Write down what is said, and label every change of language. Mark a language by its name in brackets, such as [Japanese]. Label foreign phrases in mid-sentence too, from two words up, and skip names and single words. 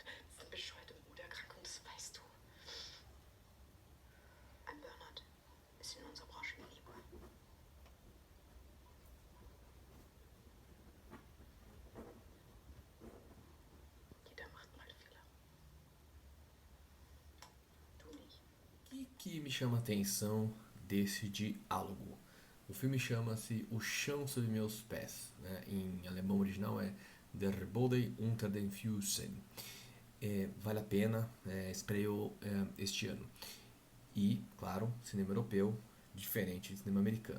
[German] Das ist eine bescheuerte Moderkrankung, das weißt du. Ein Burnout ist in unserer Branche illegal. Jeder macht mal Fehler. Du nicht. [Portuguese] O que me chama a atenção desse diálogo? O filme chama-se O Chão Sob Meus Pés, né? Em alemão original é Der Boden unter den Füßen. Vale a pena, estreou este ano. E, claro, cinema europeu, diferente de cinema americano.